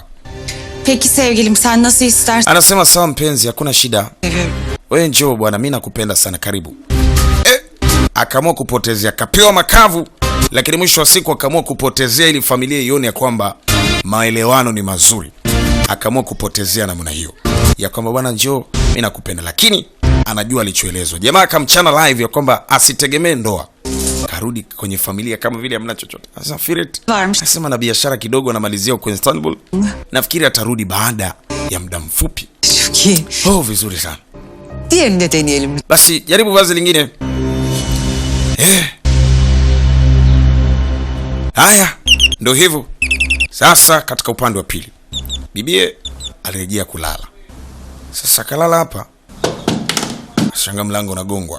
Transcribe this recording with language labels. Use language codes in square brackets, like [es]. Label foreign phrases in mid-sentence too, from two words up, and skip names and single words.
[tr] Peki sevgilim, sen nasıl istersen. [sw] Anasema sawa mpenzi, hakuna shida. [tr] Seviyorum. [sw] Wewe njoo bwana, mimi nakupenda sana, karibu. Akaamua kupotezea, kapewa makavu, lakini mwisho wa siku akaamua kupotezea ili familia ione ya kwamba maelewano ni mazuri. Akaamua kupotezea namna hiyo ya kwamba bwana njoo, mimi nakupenda, lakini anajua alichoelezwa. Jamaa akamchana live ya kwamba asitegemee ndoa. Karudi kwenye familia kama vile hamna chochote. Sasa Firet anasema na biashara kidogo anamalizia huko Istanbul. Nafikiri atarudi baada ya muda mfupi. [tr] Çok iyi. [sw] Oh, vizuri sana. [tr] Diğerini de deneyelim. [sw] Basi jaribu vazi lingine. Haya, ndo hivyo. Sasa katika upande wa pili, bibie alirejea kulala. Sasa kalala hapa. Shanga mlango unagongwa.